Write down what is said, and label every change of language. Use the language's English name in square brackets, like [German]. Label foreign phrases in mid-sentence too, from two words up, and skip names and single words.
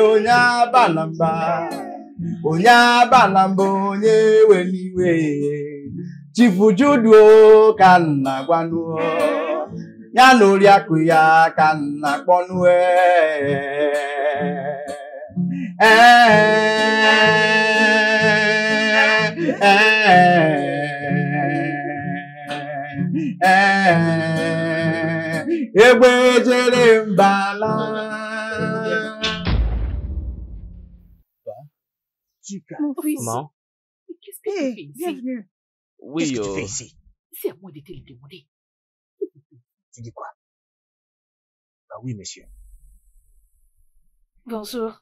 [Igbo] onye abanamba onye abanamba onye weliwe Chifu Judo ka nna gwanuo ya na oriakụ ya ka nna kpọnue egbe jere mbala. [French] Mon fils, Maman? qu'est-ce que tu fais ici? Bienvenue. Oui, Qu'est-ce que tu fais ici? C'est à moi de te le demander. Tu dis quoi? Bah oui, monsieur. Bonjour.